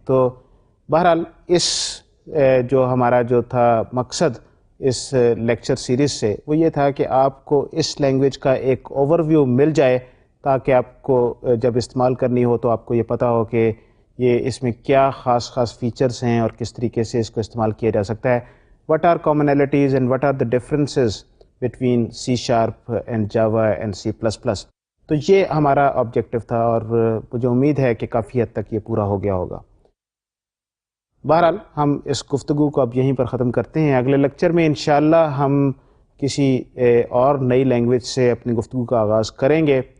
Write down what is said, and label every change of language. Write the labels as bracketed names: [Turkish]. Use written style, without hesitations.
[Hindi] तो बहरहाल इस जो हमारा जो था मकसद इस लेक्चर सीरीज़ से वो ये था कि आपको इस लैंग्वेज का एक ओवरव्यू मिल जाए, ताकि आपको जब इस्तेमाल करनी हो तो आपको ये पता हो कि ये इसमें क्या ख़ास फ़ीचर्स हैं और किस तरीके से इसको इस्तेमाल किया जा सकता है। [English] What are commonalities and what are the differences between C# and Java and C++? [Hindi] तो ये हमारा ऑब्जेक्टिव था और मुझे उम्मीद है कि काफ़ी हद तक ये पूरा हो गया होगा। बहरहाल हम इस गुफ्तगू को अब यहीं पर ख़त्म करते हैं। अगले लेक्चर में इंशाअल्लाह हम किसी और नई लैंग्वेज से अपनी गुफ्तगू का आगाज़ करेंगे।